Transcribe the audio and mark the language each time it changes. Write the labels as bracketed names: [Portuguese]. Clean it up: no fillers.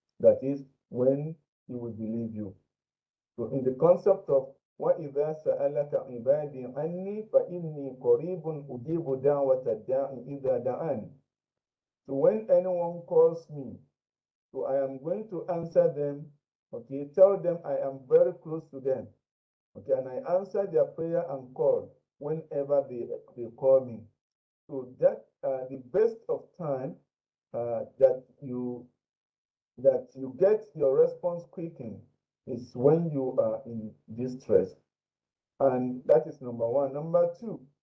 [English] That is, when he will believe you. So in the concept of [Arabic] وَإِذَا سَأَلَكَ عِبَادِي عَنِّي فَإِنِّي قَرِيبٌ أُجِيبُ دَعْوَةَ الدَّاعِ إِذَا دَعَانِ. [English] So when anyone calls me, so I am going to answer them, okay, tell them I am very close to them, okay, and I answer their prayer and call whenever they call me. So that the best of time that you get your response quickened is when you are in distress. And that is number one. Number two,